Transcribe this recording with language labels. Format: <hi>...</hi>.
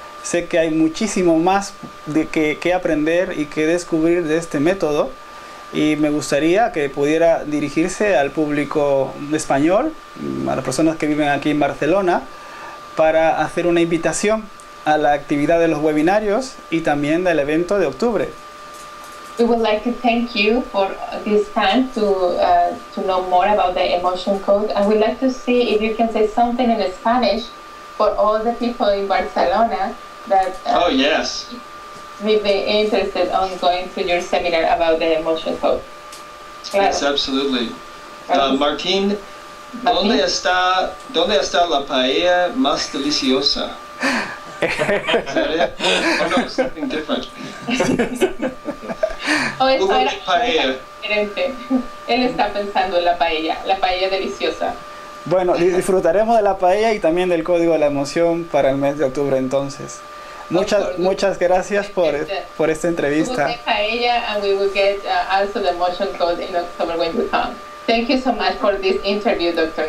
<es>Sé que hay muchísimo más que aprender y que descubrir de este método, y me gustaría que pudiera dirigirse al público español, a las personas que viven aquí en Barcelona, para hacer una invitación a la actividad de los webinarios y también del evento de octubre.</es> <en>We would like to thank you for this time to know more about the emotion code, and we'd like to see if you can say something in Spanish for all the people in Barcelona that oh yes, may be interested on going to your seminar about the emotion code.</en> <es>Claro.</es> <en>Yes, absolutely.</en> <es>Martín, ¿dónde está la paella más deliciosa?</es> <en>Is that it? Oh no, something different.</en> <es>O eso Hubo era paella. diferente. Él está pensando en la paella deliciosa. Bueno, disfrutaremos de la paella y también del código de la emoción para el mes de octubre entonces. Muchas gracias por esta entrevista.</es> <en>We will get paella and we will get also the emotion code in October when we come. Thank you so much for this interview, Dr.</en>